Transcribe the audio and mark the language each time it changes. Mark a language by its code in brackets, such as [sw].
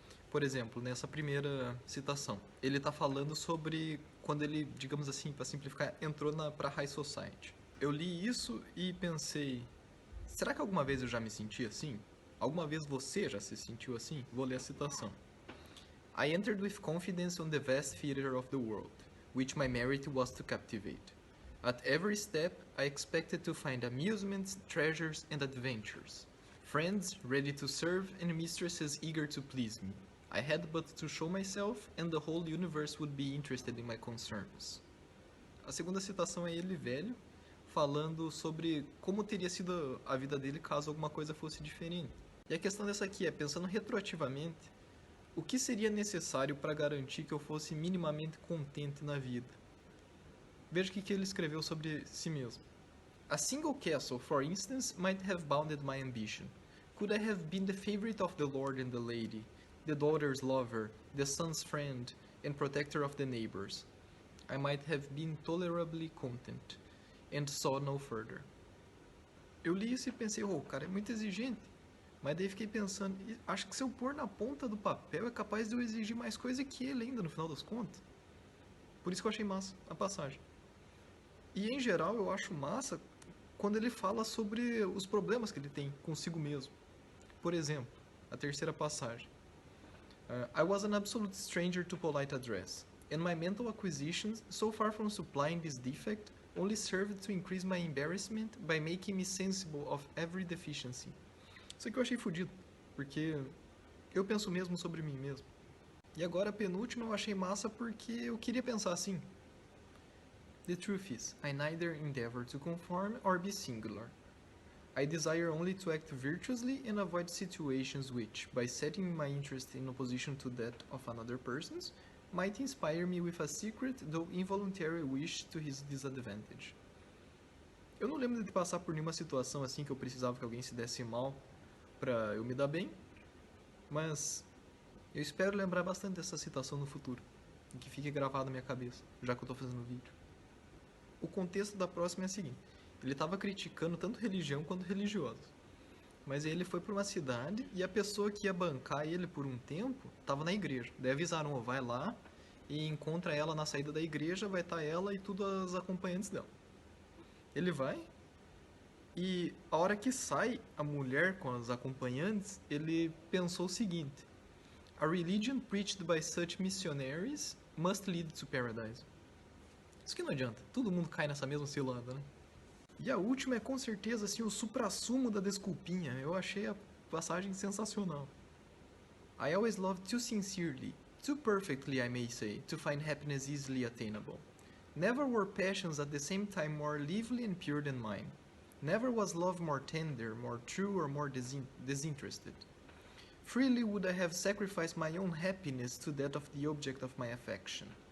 [pt] Por exemplo, nessa primeira citação, ele está falando sobre quando ele, digamos assim, para simplificar, entrou para High Society. Eu li isso e pensei, será que alguma vez eu já me senti assim? Alguma vez você já se sentiu assim? Vou ler a citação. [en] I entered with confidence on the vast theater of the world, which my merit was to captivate. At every step, I expected to find amusements, treasures, and adventures. Friends ready to serve and mistresses eager to please me. I had but to show myself and the whole universe would be interested in my concerns. [pt] A segunda citação é ele velho, falando sobre como teria sido a vida dele caso alguma coisa fosse diferente. E a questão dessa aqui é, pensando retroativamente, o que seria necessário para garantir que eu fosse minimamente contente na vida? Veja o que ele escreveu sobre si mesmo. [en] A single castle, for instance, might have bounded my ambition. Could I have been the favorite of the lord and the lady, the daughter's lover, the son's friend, and protector of the neighbors? I might have been tolerably content, and saw no further. [pt] Eu li isso e pensei, o cara é muito exigente. Mas daí fiquei pensando, acho que se eu pôr na ponta do papel é capaz de eu exigir mais coisa que ele ainda, no final das contas. Por isso que eu achei massa a passagem. E em geral eu acho massa quando ele fala sobre os problemas que ele tem consigo mesmo. Por exemplo, a terceira passagem. [en] I was an absolute stranger to polite address, and my mental acquisitions, so far from supplying this defect, only served to increase my embarrassment by making me sensible of every deficiency. [pt] Isso aqui eu achei fodido, porque eu penso mesmo sobre mim mesmo. E agora a penúltima eu achei massa porque eu queria pensar assim. [en] The truth is, I neither endeavor to conform or be singular. I desire only to act virtuously and avoid situations which, by setting my interest in opposition to that of another person's, might inspire me with a secret, though involuntary wish to his disadvantage. [pt] Eu não lembro de passar por nenhuma situação assim que eu precisava que alguém se desse mal pra eu me dar bem, mas eu espero lembrar bastante dessa citação no futuro, e que fique gravado na minha cabeça, já que eu tô fazendo o vídeo. O contexto da próxima é o seguinte, ele estava criticando tanto religião quanto religiosos. Mas aí ele foi para uma cidade e a pessoa que ia bancar ele por um tempo estava na igreja. Daí avisaram, ó, vai lá e encontra ela na saída da igreja, vai estar ela e tudo as acompanhantes dela. Ele vai e a hora que sai a mulher com as acompanhantes, ele pensou o seguinte: [en] A religion preached by such missionaries must lead to paradise. [pt] Isso que não adianta, todo mundo cai nessa mesma cilada, né? E a última é com certeza assim, o suprassumo da desculpinha. Eu achei a passagem sensacional. [en] I always loved too sincerely, too perfectly I may say, to find happiness easily attainable. Never were passions at the same time more lively and pure than mine. Never was love more tender, more true, or more disinterested. Freely would I have sacrificed my own happiness to that of the object of my affection.